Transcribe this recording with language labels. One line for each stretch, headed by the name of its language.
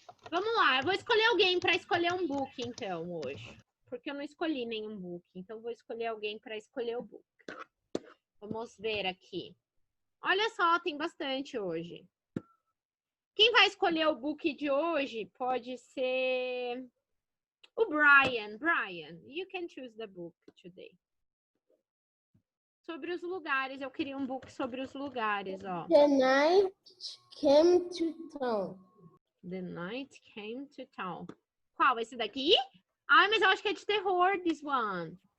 Portuguese: Vamos lá, eu vou escolher alguém para escolher um book, então, hoje. Porque eu não escolhi nenhum book, então vou escolher alguém para escolher o book. Vamos ver aqui. Olha só, tem bastante hoje. Quem vai escolher o book de hoje pode ser o Brian.
English: Brian, you can choose the book today.
Portuguese: Sobre os lugares, eu queria um book sobre os lugares, ó.
English: The night came to town. The night came to town.
Portuguese: Qual? Esse daqui? Ai, mas eu acho que é de terror,
English: this one.